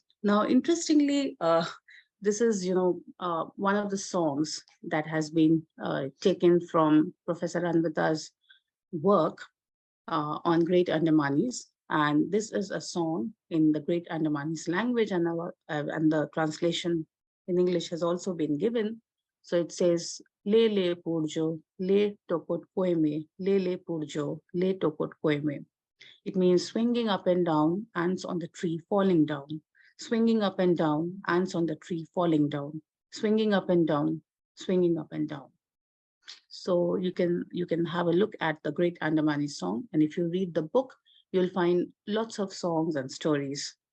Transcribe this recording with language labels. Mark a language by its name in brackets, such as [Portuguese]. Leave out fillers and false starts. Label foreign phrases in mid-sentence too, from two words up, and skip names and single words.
[English] Now, interestingly, this is, one of the songs that has been taken from Professor Anvita's work on Great Andamanese. And this is a song in the Great Andamanese language, and the translation in English has also been given. So it says, [Mixed Great Andamanese] Le le purjo, le tokot koime, le purjo, le tokot koime. [English] It means swinging up and down, ants on the tree falling down. Swinging up and down, ants on the tree falling down. Swinging up and down, swinging up and down. So you can have a look at the Great Andamanese song, and if you read the book, you'll find lots of songs and stories.